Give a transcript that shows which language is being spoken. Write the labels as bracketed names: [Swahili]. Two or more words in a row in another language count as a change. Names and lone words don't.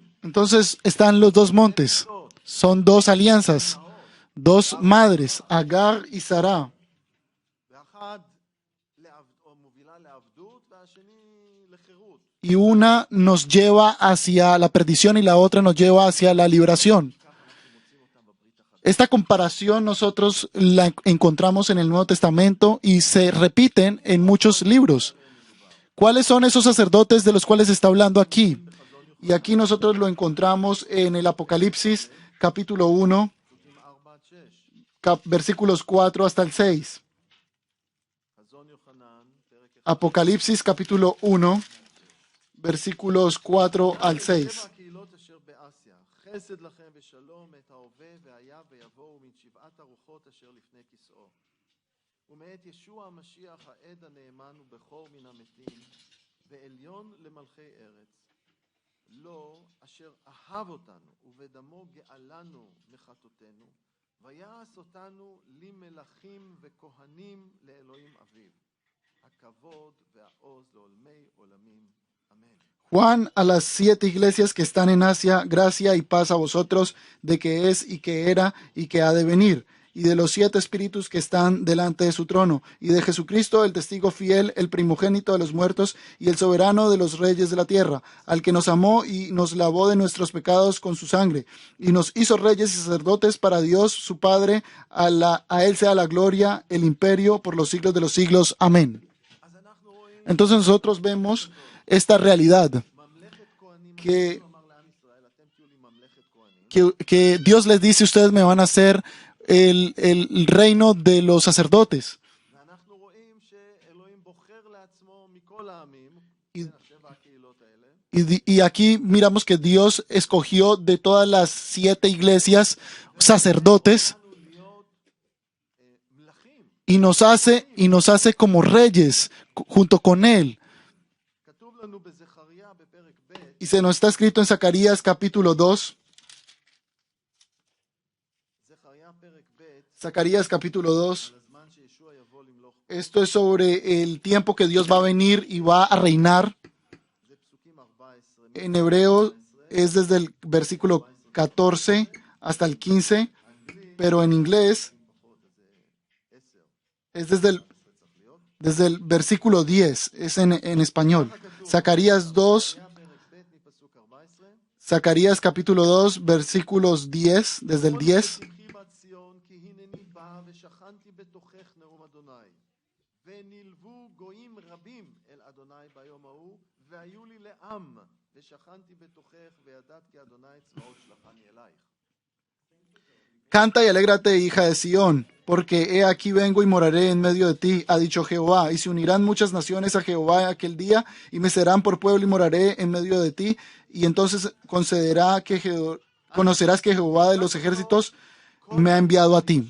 [Spanish] Entonces están los dos montes. Son dos alianzas, dos madres, Agar y Sarah. [Hebrew] ואחד מובילה לעבדות והשני לחירות. [Spanish] Y una nos lleva hacia la perdición y la otra nos lleva hacia la liberación. [Hebrew] ככה אנחנו מוצאים אותם בברית החדשה. [Spanish] Esta comparación nosotros la encontramos en el Nuevo Testamento y se repiten en muchos libros. ¿Cuáles son esos sacerdotes de los cuales está hablando aquí? Y aquí nosotros lo encontramos en el Apocalipsis capítulo 1, [Hebrew] פסוקים 4-6. [Spanish] versículos 4 hasta el 6. [Hebrew] חזון יוחנן, פרק 1. [Spanish] Apocalipsis capítulo 1, versículos 4 al 6. [Hebrew] שבע הקהילות אשר באסיה, חסד לכם ושלום את ההווה והיה ויבואו מן שבעת הרוחות אשר לפני כיסאו. ומאת ישוע המשיח העד הנאמן ובכור מן המתים, ועליון למלכי ארץ. לו אשר אהב אותנו ובדמו גאלנו מחטאותינו, ויעש אותנו למלכים וכהנים לאלוהים אביו. הכבוד והעוז לעולמי עולמים. אמן. [Spanish] Juan a las 7 iglesias que están en Asia, gracia y paz a vosotros, de que es y que era y que ha de venir, y de los 7 espíritus que están delante de su trono, y de Jesucristo, el testigo fiel, el primogénito de los muertos, y el soberano de los reyes de la tierra, al que nos amó y nos lavó de nuestros pecados con su sangre, y nos hizo reyes y sacerdotes para Dios su Padre, a él sea la gloria, el imperio, por los siglos de los siglos. Amén. [Hebrew] אז אנחנו רואים [Spanish] Entonces nosotros vemos esta realidad, [Hebrew] ממלכת כהנים, [Spanish] que- [Hebrew] הוא אמר לעם ישראל, אתם תהיו לי ממלכת כהנים. [Spanish] que Dios les dice, ustedes me van a hacer el reino de los sacerdotes. [Hebrew] ואנחנו רואים שאלוהים בוחר לעצמו מכל העמים, [Spanish] Y- [Hebrew] כן, השבע הקהילות האלה, [Spanish] Y aquí miramos que Dios escogió de todas las 7 iglesias sacerdotes [Hebrew] לנו להיות מלכים. [Spanish] y nos hace como reyes junto con Él. [Hebrew] כתוב לנו בזכריה בפרק ב', [Spanish] Y se nos está escrito en Zacarías capítulo 2, [Hebrew] זכריה פרק ב', [Spanish] Zacarías capítulo 2. [Hebrew] על הזמן שישוע יבוא למלוך. [Spanish] Esto es sobre el tiempo que Dios va a venir y va a reinar. [Hebrew] זה פסוקים 14. [Spanish] En hebreo es desde el versículo 14 hasta el 15, pero en inglés [Hebrew] פחות, אז זה 10. [Spanish] es desde el versículo 10, es en español. Zacarías 2, [Hebrew] זכריה פרק ב' מפסוק 14. [Spanish] Zacarías capítulo 2, versículos 10, desde el 10. [Hebrew] שמחי בת ציון, כי הנני בא ושכנתי בתוכך נאום אדוני. ונלוו גויים רבים אל אדוני ביום ההוא, והיו לי לעם, ושכנתי בתוכך, וידעת כי אדוני צבאות שלחני אלייך. [Spanish] Canta y alégrate, hija de Sión, porque he aquí vengo y moraré en medio de ti, ha dicho Jehová, y se unirán muchas naciones a Jehová aquel día, y me serán por pueblo y moraré en medio de ti, y entonces conocerás que Jehová de los ejércitos me ha enviado a ti.